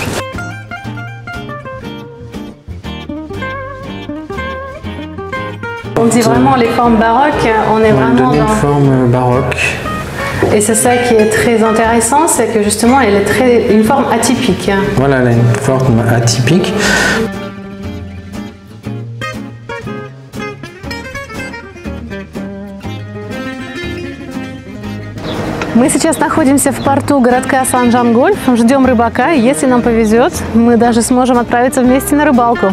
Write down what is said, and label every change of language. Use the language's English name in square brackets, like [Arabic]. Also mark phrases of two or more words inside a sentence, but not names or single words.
[French] On dit vraiment les formes baroques, on est vraiment donner dans... une forme baroque. Et c'est ça qui est très intéressant, c'est que justement elle est une forme atypique. Voilà, elle a une forme atypique. [Russian] Мы сейчас находимся в порту городка Сан-Жан-Гольф, ждем рыбака, и если нам повезет, мы даже сможем отправиться вместе на рыбалку.